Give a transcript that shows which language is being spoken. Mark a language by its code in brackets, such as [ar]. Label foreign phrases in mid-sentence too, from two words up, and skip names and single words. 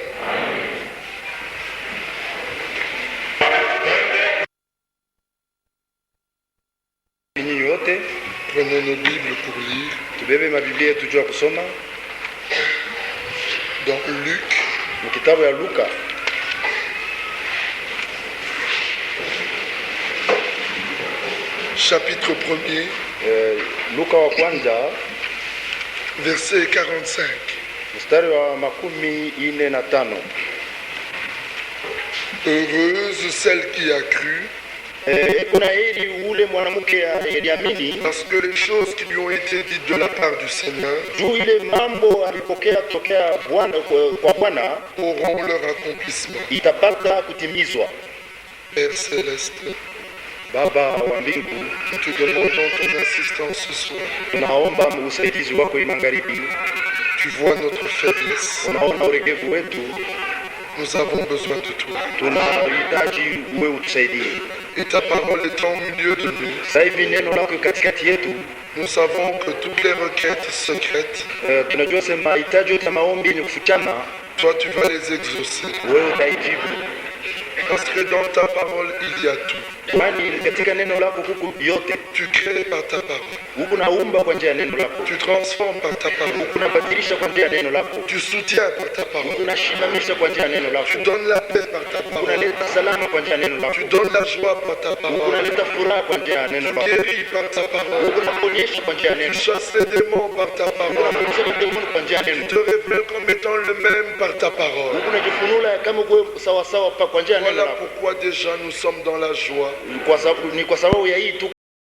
[fr] Prenons nos Bibles pour lire. Dans Luc. Chapitre 1er. [sw] Luka wa kwanza. [fr] Verset 45. [sw] Mstari wa 45. [fr] Heureuse celle qui a cru. Parce que les choses qui lui ont été dites de la part du Seigneur auront leur accomplissement. Père céleste, [sw] Baba wa mbingu, [fr] nous te demandons ton assistance ce soir. [sw] tunaomba usaidizi wako hii magharibi. [fr] Tu vois notre faiblesse. [sw] Unaona uregevu wetu, [fr] Nous avons besoin de toi. [sw] tunahitaji uwe utusaidie. [fr] Et ta parole est au milieu de nous. [sw] Sasa hivi neno lako katikati yetu, [fr] Nous savons que toutes les requêtes secrètes, [sw] tunajua sema mahitaji yote ya maombi ni kufichama, [fr] toi tu vas les exaucer. [sw] wewe utaijibu. [fr] Parce que dans ta parole, il y a tout. [sw] Kwani katika neno lako huku yote, [fr] Tu crées par ta parole. [sw] huku naumba kwa njia ya neno lako, [fr] Tu transformes par ta parole. [sw] unabadilisha kwa njia ya neno lako, [fr] Tu soutiens par ta parole. [sw] unashimamisha kwa njia ya neno lako, [fr] Tu donnes la paix par ta parole. [sw] unaleta salama kwa njia ya neno lako, [fr] Tu donnes la joie par ta parole. [sw] unaleta furaha kwa njia ya neno [fr] Tu [sw] lako, [fr] guéris par ta parole. [sw] unaponyesha kwa njia ya [fr] Tu [sw] neno, [fr] chasses les démons par ta parole. [sw] unaponyesha mademoni kwa njia ya neno, [fr] Tu te révèles comme étant le même par ta parole. [sw] unajifunula kama uwe sawa sawa kwa njia ya neno [fr] Voilà [sw] lako. [fr] pourquoi déjà nous sommes dans la joie. [sw] Ni kwa sababu ya hii tu